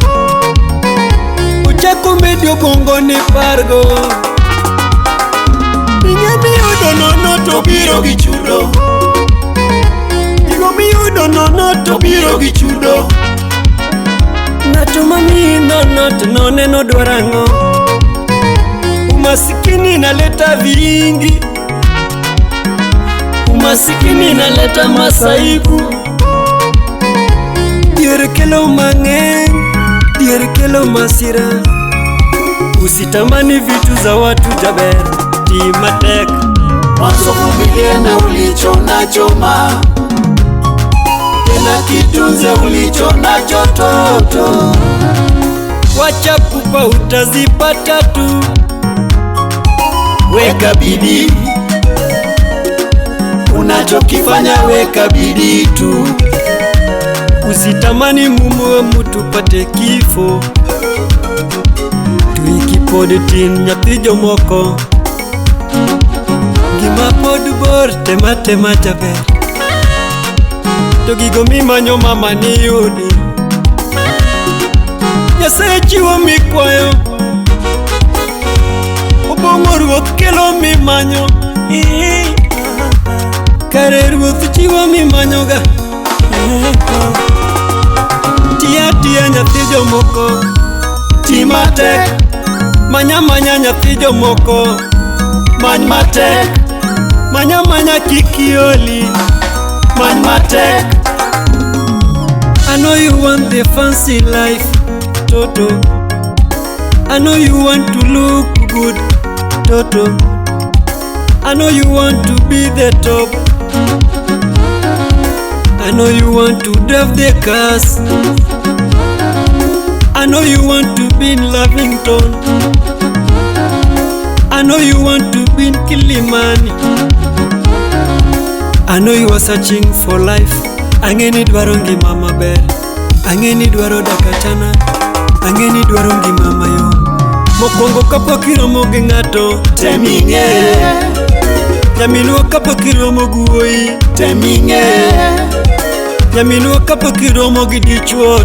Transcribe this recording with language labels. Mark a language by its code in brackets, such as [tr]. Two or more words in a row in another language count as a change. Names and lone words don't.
[luo] Uchako medio bongo ni pargo, Ing'e miyudo nono to biro gi chudo, Igo miyudo nono to biro gi chudo. Ng'ato mamiyi nono to noneno dwaro ang'o? [sw] Umasikini inaleta vingi, umasikini inaleta masaibu. [luo] Dier kelo mang'eny, dier kelo masira. [sw] Usitamani vitu za watu jaber, [luo] ti matek. [sw] Mwanzo vumilia na ulicho nacho ma, Tena kitunze ulicho nacho toto. Wacha pupa utazipata tu, Weka bidii, unachokifanya weka bidii tu. Usitamani mumu wa mtu pate kifo. [luo] Tuiki pod tin nyathi jomoko, Gima pod bor tema jaber, To gigo mimanyo mama ni yudi. Nyasaye chiwo mikwayo, Obong'o Ruoth kelo mimanyo. Kare Ruoth chiwo mimanyoga. Tia nyathi jomoko, Ti matek, Manya nyathi jomoko, many matek, Manya kikioli, many matek. [en] I know you want the fancy life, Toto. I know you want to look good, Toto. I know you want to be the top. I know you want to drive the cars. I know you want to be in Lavington. I know you want to be in Kilimani. I know you are searching for life. [luo] Ang'eni dwaro ngima maber, Ang'eni dwaro dakachana, Ang'eni dwaro ngima mayom. Mokwongo kapok iromo gi ng'ato, Tem ing'e, Nyaminwa kapok iromo gi wuoyi, tem ing'e, Nyaminwa kapok iromo gi dichuo,